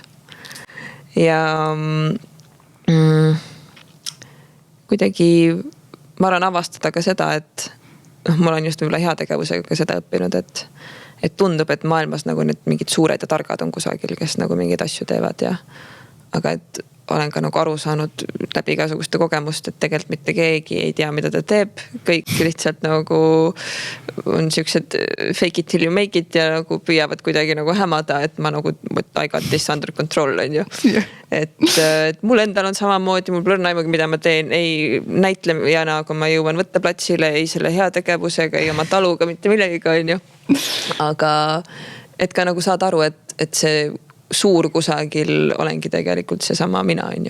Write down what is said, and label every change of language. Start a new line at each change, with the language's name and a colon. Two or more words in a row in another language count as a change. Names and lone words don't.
Estonian: Ja kuidagi ma arvan avastada ka seda, et mul on just võib-olla heategevusega ka seda õppinud, et tundub, et maailmas nagu need mingid suured ja targad on kusagil, kes nagu mingeid asju teevad aga et olen ka nagu aru saanud läbi igasuguste kogemust, et tegelikult mitte keegi ei tea, mida ta teeb. Kõik lihtsalt nagu on siuksed
English: fake it till you make it
Estonian: ja nagu püüavad kuidagi nagu hämada, et ma nagu
English: I got this under control
Estonian: on ju. Et mul endal on samamoodi, mul pole aimugi, mida ma teen, ei näitlejana, kui ma jõuan võtteplatsile, ei selle heategevusega, ei oma taluga, mitte millegiga on ju. Aga et ka nagu saad aru, et see suur kusagil olengi tegelikult see sama mina on ju.